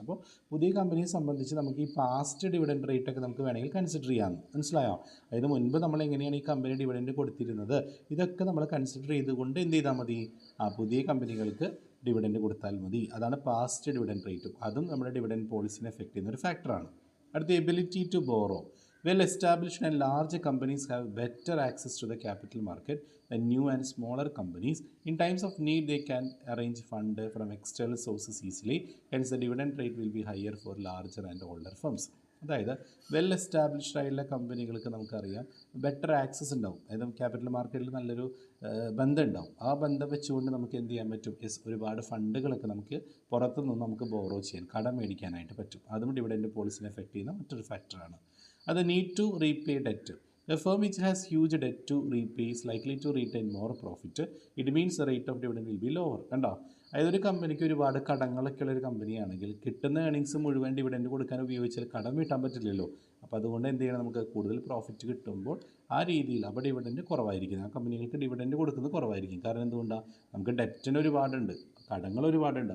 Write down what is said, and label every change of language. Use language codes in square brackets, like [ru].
[ml] അപ്പോൾ പുതിയ കമ്പനിയെ സംബന്ധിച്ച് നമുക്ക് ഈ പാസ്റ്റ് ഡിവിഡൻഡ് റേറ്റ് ഒക്കെ നമുക്ക് വേണമെങ്കിൽ കൺസിഡർ ചെയ്യാം. മനസ്സിലായോ? അതായത് മുൻപ് നമ്മൾ എങ്ങനെയാണ് ഈ കമ്പനി ഡിവിഡൻഡ് കൊടുത്തിരുന്നത്, ഇതൊക്കെ നമ്മൾ കൺസിഡർ ചെയ്തുകൊണ്ട് എന്ത് ചെയ്താൽ മതി? പുതിയ കമ്പനികൾക്ക് ഡിവിഡൻഡ് കൊടുത്താൽ മതി. അതാണ് പാസ്റ്റ് ഡിവിഡൻഡ് റേറ്റും. അതും നമ്മുടെ ഡിവിഡൻഡ് പോളിസിനെ എഫക്റ്റ് ചെയ്യുന്ന ഒരു ഫാക്ടറാണ്. [en] അടുത്ത, ability to borrow. Well established and large companies have better access to the capital market than new and smaller companies. In times of need, they can arrange fund from external sources easily. Hence, the dividend rate will be higher for larger and older firms. [ml] അതായത് well established ആയിട്ടുള്ള കമ്പനികൾക്ക് നമുക്കറിയാം better access ഉണ്ടാവും. അതായത് capital മാർക്കറ്റിൽ നല്ലൊരു ബന്ധം ഉണ്ടാവും. ആ ബന്ധം വെച്ചുകൊണ്ട് നമുക്ക് എന്ത് ചെയ്യാൻ പറ്റും? ഒരുപാട് ഫണ്ടുകളൊക്കെ നമുക്ക് പുറത്തുനിന്ന് നമുക്ക് ബോറോ ചെയ്യാൻ, കടം മേടിക്കാനായിട്ട് പറ്റും. അതും ഡിവിഡൻഡ് പോളിസിനെ എഫക്റ്റ് ചെയ്യുന്ന മറ്റൊരു ഫാക്ടറാണ്. [en] അത് need to repay debt. A firm which has huge debt to repay is likely to retain more profit. It means the rate of dividend will be lower. കണ്ടോ? [ml] അതായത് ഒരു കമ്പനിക്ക് ഒരുപാട് കടങ്ങളൊക്കെ ഉള്ളൊരു കമ്പനിയാണെങ്കിൽ കിട്ടുന്ന ഏണിങ്സ് മുഴുവൻ ഡിവിഡൻഡ് കൊടുക്കാൻ ഉപയോഗിച്ചാൽ കടം വീട്ടാൻ പറ്റില്ലല്ലോ. അപ്പോൾ അതുകൊണ്ട് എന്ത് ചെയ്യണം, നമുക്ക് കൂടുതൽ പ്രോഫിറ്റ് കിട്ടുമ്പോൾ ആ രീതിയിൽ അപ്പോൾ ഡിവിഡൻഡ് കുറവായിരിക്കും, ആ കമ്പനികൾക്ക് ഡിവിഡൻഡ് കൊടുക്കുന്നത് കുറവായിരിക്കും. കാരണം എന്തുകൊണ്ടാണ്, നമുക്ക് ഡെറ്റിന് ഒരുപാടുണ്ട്, കടങ്ങൾ ഒരുപാടുണ്ട്.